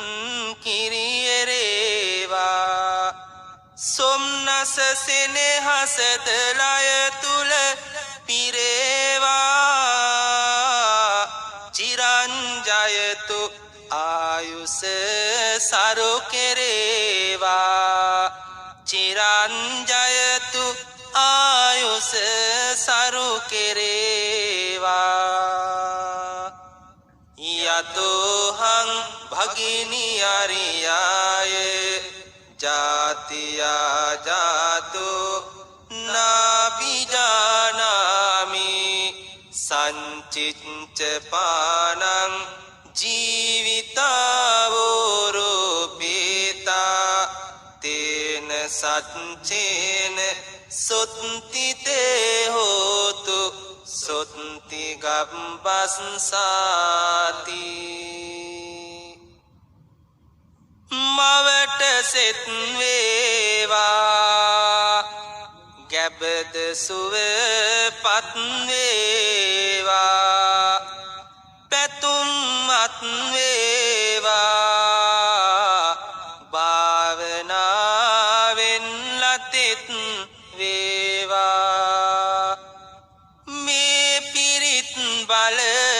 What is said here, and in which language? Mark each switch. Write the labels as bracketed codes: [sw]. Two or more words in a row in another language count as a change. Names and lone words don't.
[si] කිරියරේවා සොම්නස සෙනෙහසද ලය තුල පිරේවා චිරංජයතු ආයුෂ සරු කෙරේවා චිරංජයතු ආයුෂ සරු [pi] කෙරේවා යතෝහං භගිනි අරියාය ජාතියා ජාතෝ නාබිජානාමි සංචිච්ච පානං ජීවිතාවෝරෝපේතා තේන සච්චේන සොත්තිතේ හෝතු සොත්ති ගබ්බස්සාති [si] මවට සෙත් වේවා ගැබද සුව පත් වේවා පැතුම් මත් වේවා භාවනාවෙන් ලතෙත් වේවා මේ පිරිත් බලය